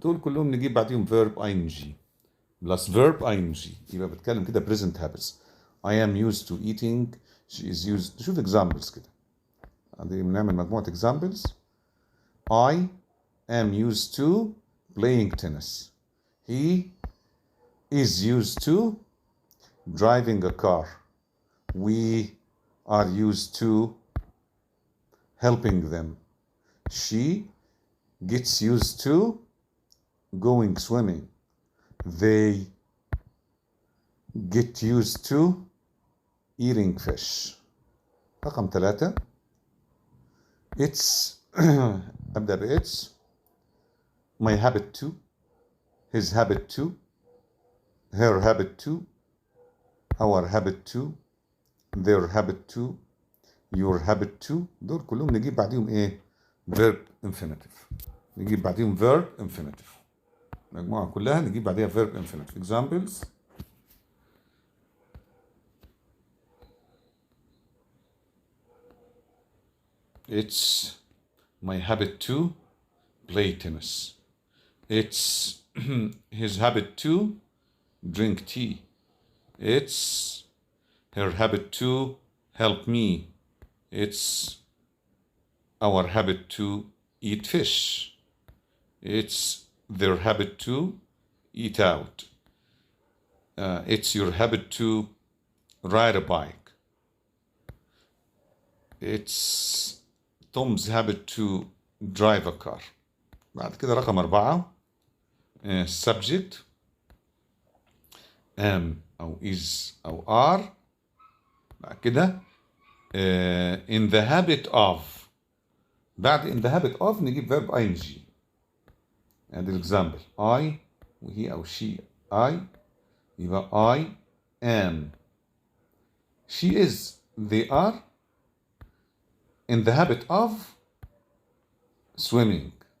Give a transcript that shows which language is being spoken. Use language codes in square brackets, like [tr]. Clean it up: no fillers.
[ar] دول كلهم نجيب بعديهم verb ing plus verb ing. يبقى بتكلم كده [en] present habits. I am used to eating. She is used. [ar] نشوف [en] examples [ar] كده. بنعمل مجموعة examples. [en] I am used to playing tennis. He is used to driving a car. We are used to helping them. She gets used to going swimming. They get used to eating fish. [ar] رقم [en] 3 it's [ar] أبدأ ب [en] it's my habit too, his habit too, her habit too, our habit to, their habit to, your habit to. [ar] دول كلهم نجيب بعديهم ايه؟ verb infinitive. نجيب بعديهم verb infinitive. المجموعة كلها نجيب بعديها verb infinitive. [en] Examples: it's my habit to play tennis. It's his habit to drink tea. It's her habit to help me. It's our habit to eat fish. It's their habit to eat out. It's your habit to ride a bike. It's Tom's habit to drive a car. [ar] بعد كده رقم 4 subject am أو is أو are. بعد كده [en] in the habit of. [ar] بعد [en] in the habit of [ar] نجيب [en] verb ing. and example I [ar] وهي أو [en] she I [ar] يبقى [en] I am. She is, they are in the habit of swimming.